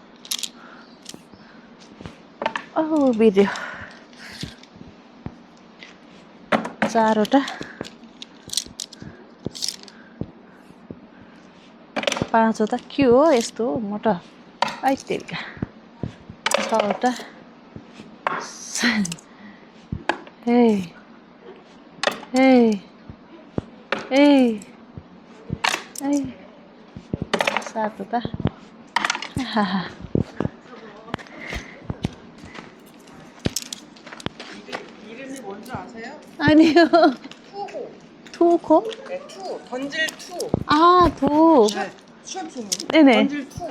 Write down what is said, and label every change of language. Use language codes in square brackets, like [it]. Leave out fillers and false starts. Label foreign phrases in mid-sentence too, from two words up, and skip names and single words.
[ne] ओ भिडियो चारवटा पाँचवटा के हो यस्तो म त आइतेरिका छवटा सातवटा [ko] 이름이 뭔지 아세요? 아니요 투호. 투코? 네, 투. 던질 투. 아 도. 네. 시험팀. 네네. 던질 투.